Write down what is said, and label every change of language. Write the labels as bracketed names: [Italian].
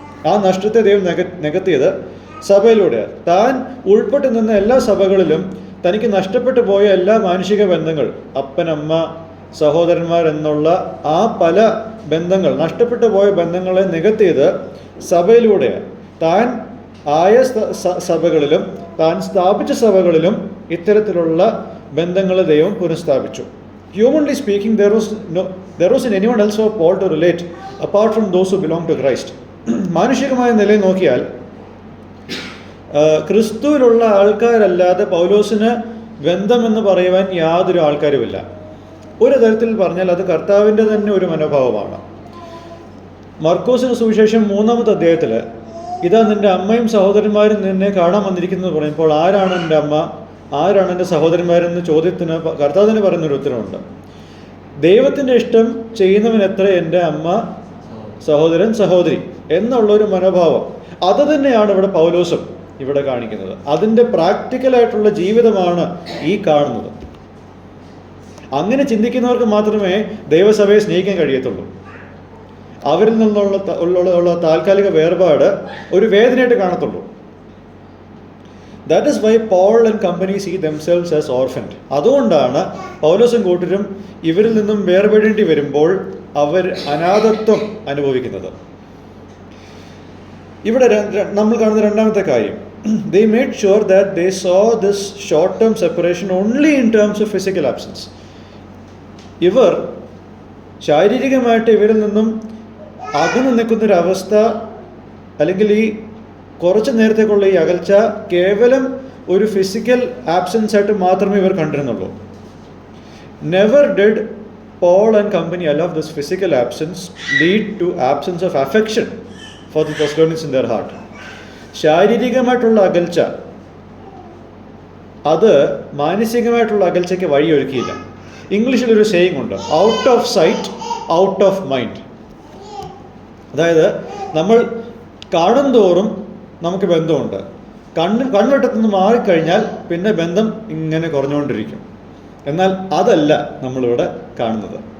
[Malayalam] ആ നഷ്ടത്തെ ദൈവം നികത്തിയത് സഭയിലൂടെയാണ്. താൻ ഉൾപ്പെട്ടു നിന്ന എല്ലാ സഭകളിലും തനിക്ക് നഷ്ടപ്പെട്ടു പോയ എല്ലാ മാനുഷിക ബന്ധങ്ങൾ, അപ്പനമ്മ സഹോദരന്മാർ എന്നുള്ള ആ പല ബന്ധങ്ങൾ, നഷ്ടപ്പെട്ടു പോയ ബന്ധങ്ങളെ നികത്തിയത് സഭയിലൂടെയാണ്. താൻ ആയ സഭകളിലും താൻ സ്ഥാപിച്ച സഭകളിലും ഇത്തരത്തിലുള്ള ബന്ധങ്ങളെ ദൈവം പുനഃസ്ഥാപിച്ചു. [English] Humanly speaking, there wasn't anyone else for Paul to relate apart from those who belong to Christ. [Malayalam] മാനുഷികമായ നിലയിൽ നോക്കിയാൽ ക്രിസ്തുവിലുള്ള ആൾക്കാരല്ലാതെ പൗലോസിന് ബന്ധമെന്ന് പറയുവാൻ യാതൊരു ആൾക്കാരുമില്ല. ഒരു തരത്തിൽ പറഞ്ഞാൽ അത് കർത്താവിൻ്റെ തന്നെ ഒരു മനോഭാവമാണ്. മർക്കോസിന് സുവിശേഷം 3-ാമത്തെ അധ്യായത്തിൽ, ഇതാ നിൻ്റെ അമ്മയും സഹോദരന്മാരും നിന്നെ കാണാൻ വന്നിരിക്കുന്നത് പറഞ്ഞപ്പോൾ, ആരാണ് എൻ്റെ അമ്മ, ആരാണ് എൻ്റെ സഹോദരന്മാരെന്ന ചോദ്യത്തിന് കർത്താവിന് പറയുന്നൊരു ഉത്തരവുണ്ട്. ദൈവത്തിൻ്റെ ഇഷ്ടം ചെയ്യുന്നവൻ എത്ര എൻ്റെ അമ്മ, സഹോദരൻ, സഹോദരി എന്നുള്ളൊരു മനോഭാവം, അത് തന്നെയാണ് ഇവിടെ പൗലോസും ഇവിടെ കാണിക്കുന്നത്. അതിൻ്റെ പ്രാക്ടിക്കലായിട്ടുള്ള ജീവിതമാണ് ഈ കാണുന്നത്. അങ്ങനെ ചിന്തിക്കുന്നവർക്ക് മാത്രമേ ദൈവസഭയെ സ്നേഹിക്കാൻ കഴിയത്തുള്ളൂ. അവരിൽ നിന്നുള്ള താൽക്കാലിക വേർപാട് ഒരു വേദനയായിട്ട് കാണത്തുള്ളൂ. [English] That is why Paul and company see themselves as orphaned. [Malayalam] അതുകൊണ്ടാണ് പൗലോസും കൂട്ടരും ഇവരിൽ നിന്നും വേർപെടേണ്ടി വരുമ്പോൾ അവർ അനാഥത്വം അനുഭവിക്കുന്നത്. ഇവിടെ നമ്മൾ കാണുന്ന രണ്ടാമത്തെ കാര്യം, [English] they made sure that they saw this short-term separation only in terms of physical absence. [Malayalam] ഇവർ ശാരീരികമായിട്ട് ഇവരിൽ നിന്നും അകന്നു നിൽക്കുന്നൊരവസ്ഥ, അല്ലെങ്കിൽ ഈ കുറച്ച് നേരത്തേക്കുള്ള ഈ അകൽച്ച കേവലം ഒരു ഫിസിക്കൽ ആബ്സെൻസ് ആയിട്ട് മാത്രമേ ഇവർ കണ്ടിരുന്നുള്ളൂ. [English] Never did Paul and company allow this physical absence lead to absence of affection for the Thessalonians in their heart. [Malayalam] ശാരീരികമായിട്ടുള്ള അകൽച്ച അത് മാനസികമായിട്ടുള്ള അകൽച്ചയ്ക്ക് വഴിയൊരുക്കിയില്ല. ഇംഗ്ലീഷിലൊരു സേയിങ് ഉണ്ട്, [English] Out of sight out of mind. [Malayalam] അതായത് നമ്മൾ കാണുന്തോറും നമുക്ക് ബന്ധമുണ്ട്, കൺവെട്ടത്തുനിന്ന് മാറിക്കഴിഞ്ഞാൽ പിന്നെ ബന്ധം ഇങ്ങനെ കുറഞ്ഞുകൊണ്ടിരിക്കും. എന്നാൽ അതല്ല നമ്മളിവിടെ കാണുന്നത്.